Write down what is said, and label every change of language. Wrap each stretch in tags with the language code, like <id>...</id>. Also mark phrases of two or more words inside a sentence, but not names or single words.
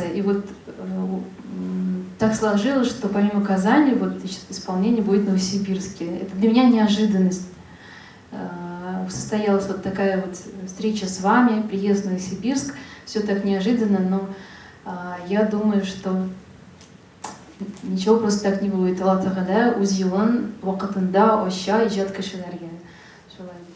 <ru>И вот так сложилось, что помимо Казани, вот исполнение будет в Новосибирске. Это для меня неожиданность. Состоялась вот такая вот встреча с вами, приезд в Новосибирск. Все так неожиданно, но я думаю, что ничего просто так не будет.</ru> <tt>Алла Тағала үз юлын вакытында ача иҗат кешеләргә. Шулай.</tt>